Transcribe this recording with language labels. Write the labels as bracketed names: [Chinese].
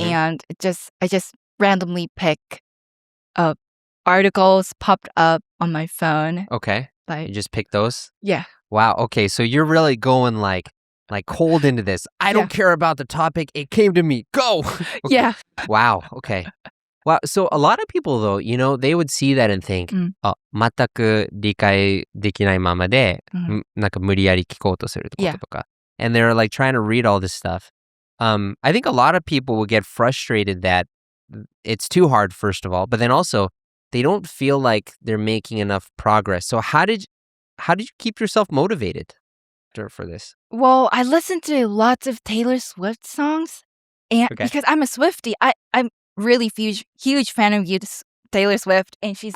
[English] and I just randomly pick articles popped up on my phone. Okay. You Like just pick those? yeah, Wow. Okay. So you're really going like cold into this. I don't care about the topic. It came to me. Go. Okay. yeah. Wow. Okay. Wow. So a lot of people though, they would see that and think, [Japanese] 全く理解できないままで、なんか無理やり聞こうとすることとか。 [English] And they're like trying to read all this stuff. I think a lot of people will get frustrated that it's too hard, first of all, but then also they don't feel like they're making enough progress. So how did you keep yourself motivated for this? Well, I listened to lots of Taylor Swift songs, and because I'm a Swiftie, I'm really huge fan of Taylor Swift, and